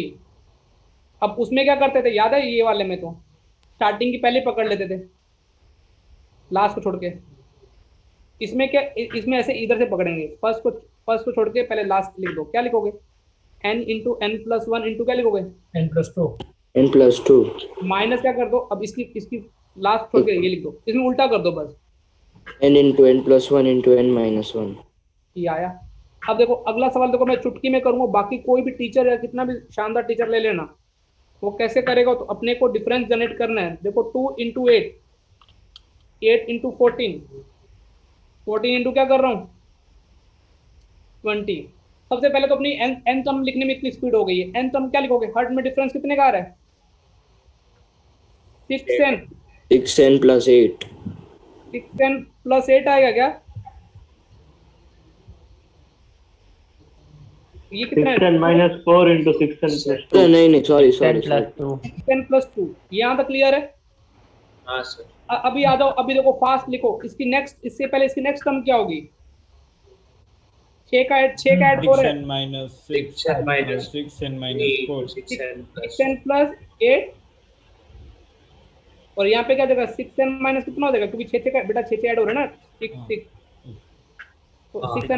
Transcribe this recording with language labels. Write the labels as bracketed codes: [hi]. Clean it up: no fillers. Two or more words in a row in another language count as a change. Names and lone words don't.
[hi] अब उसमें क्या करते थे याद है? ये वाले में तो स्टार्टिंग की पहले पकड़ लेते थे, लास्ट को छोड़ के। इसमें क्या, इसमें ऐसे इधर से पकड़ेंगे, फर्स्ट को छोड़ के पहले लास्ट लिख दो। क्या लिखोगे? n इंटू n+1 इंटू क्या लिखोगे? n+2। n+2 माइनस क्या कर दो? अब इसकी लास्ट छोड़ के ये लिख दो, इसमें उल्टा कर दो बस। [en] n into n plus 1 into n minus 1. [hi] ये आया। अब देखो अगला सवाल, देखो मैं चुटकी में करूंगा, बाकी कोई भी टीचर या कितना भी शानदार टीचर ले लेना, वो कैसे करेगा, तो अपने को [en] difference generate [hi] करना है। देखो 2 into 8, 8 into 14, 14 इंटू क्या कर रहा हूँ 20। सबसे पहले तो अपनी n टर्म लिखने में इतनी स्पीड हो गई है, n टर्म क्या लिखोगे, हर्ट में डिफरेंस कितने का आ रहा है 6n, [en] 6n plus 8. [hi] 6n plus 8 आएगा क्या, ये कितना है [en] 6n minus 4 into 6n plus 2. [hi] नहीं सॉरी [en] 10 plus 2. 6n plus 2, [hi] यहाँ तक क्लियर है। हाँ सर। अभी आ जाओ, अभी देखो फास्ट लिखो, इसकी नेक्स्ट, इससे पहले इसकी [en] next term [hi] क्या होगी, 6 का ऐड 4 है, [en] 6n minus 6 6n minus 6n minus 4 [hi] 6n plus 8, और यहाँ पे क्या देगा 6n माइनस कितना हो जाएगा, क्योंकि 6 का बेटा 6 ऐड हो रहा है ना 6 तो 6n